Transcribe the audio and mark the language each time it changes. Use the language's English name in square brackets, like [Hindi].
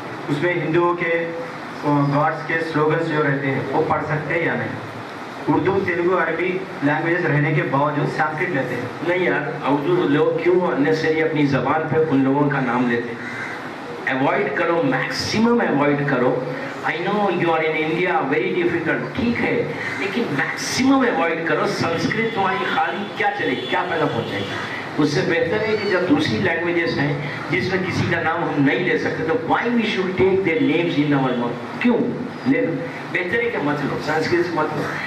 [Urdu] اس میں ہندوؤں کے گاڈس کے سلوگنس جو رہتے ہیں وہ پڑھ سکتے ہیں یا نہیں؟ اردو تیلگو عربی لینگویجز رہنے کے باوجود سنسکرت لیتے ہیں. نہیں یار, اردو لوگ کیوں انیسری اپنی زبان پہ ان لوگوں کا نام لیتے ہیں؟ اوائڈ کرو, میکسیمم اوائڈ کرو. [English] I know you are in India, very difficult, [Urdu] ٹھیک ہے, لیکن میکسیمم اوائڈ کرو. سنسکرت تمہاری خالی کیا چلے گی, کیا پیدا پہنچے گی؟ اس سے بہتر ہے کہ جب دوسری لینگویجز ہیں جس میں کسی کا نام ہم نہیں لے سکتے تو [English] why we should take their names in our mouth, [Urdu] کیوں لے لو؟ بہتر ہے کہ مت لو, سنسکرت سے مت لو.